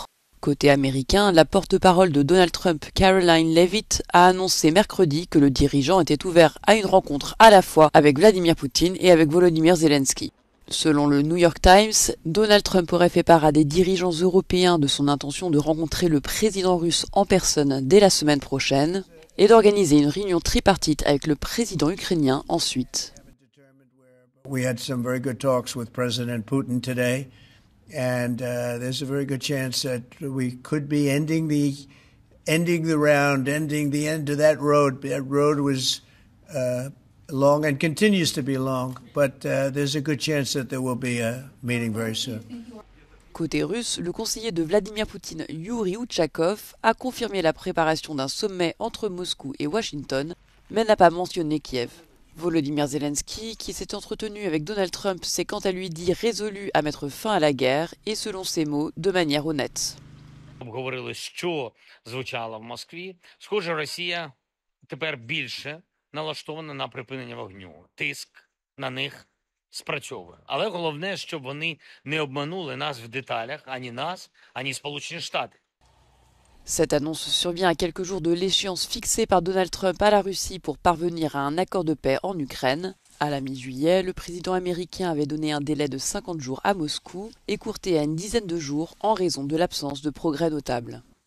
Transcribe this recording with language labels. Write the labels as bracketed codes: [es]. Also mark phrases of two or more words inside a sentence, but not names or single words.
[fr] Côté américain, la porte-parole de Donald Trump, Caroline Leavitt, a annoncé mercredi que le dirigeant était ouvert à une rencontre à la fois avec Vladimir Poutine et avec Volodymyr Zelensky. Selon le New York Times, Donald Trump aurait fait part à des dirigeants européens de son intention de rencontrer le président russe en personne dès la semaine prochaine et d'organiser une réunion tripartite avec le président ukrainien ensuite. [en] We had some very good talks with President Putin today, and there's a very good chance that we could be ending the end to that road. That road was long and continues to be long, but there's a good chance that there will be a meeting very soon. [fr] Côté russe, le conseiller de Vladimir Poutine, Yuri Utchakov, a confirmé la préparation d'un sommet entre Moscou et Washington, mais n'a pas mentionné Kiev. Volodymyr Zelensky, qui s'est entretenu avec Donald Trump, s'est quant à lui dit résolu à mettre fin à la guerre et, selon ses mots, de manière honnête. [uk] Обговорили, що звучало в Москві. Схоже, Росія тепер більше налаштована на припинення вогню. Тиск на них спрацьовує. Але головне, щоб вони не обманули нас в деталях, ані нас, ані Сполучені Штати. [fr] Cette annonce survient à quelques jours de l'échéance fixée par Donald Trump à la Russie pour parvenir à un accord de paix en Ukraine. À la mi-juillet, le président américain avait donné un délai de 50 jours à Moscou, écourté à une dizaine de jours en raison de l'absence de progrès notables.